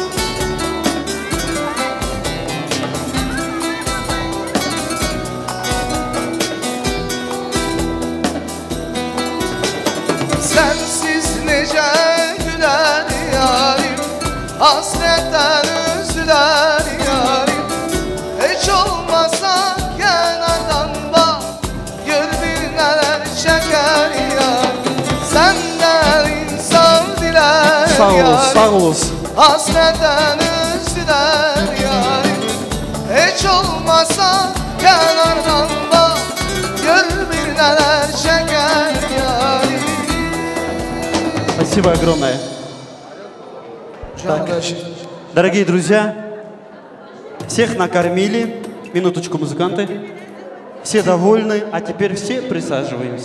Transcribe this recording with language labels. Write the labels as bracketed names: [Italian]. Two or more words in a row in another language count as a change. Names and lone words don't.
[Turkish] sensiz nece güler yarim, hasretten üzüler yarim, hiç olmasa kenardan bak, gör bir neler çeker yarim, senden insan diler Sağ olsun, yarim, sağ olsun. hasretten üzüler yarim, hiç olmasa kenardan bak, gör bir neler çeker yarim. [Russian] Спасибо огромное. Так, дорогие друзья, всех накормили. Минуточку, музыканты. Все довольны, а теперь все присаживаемся.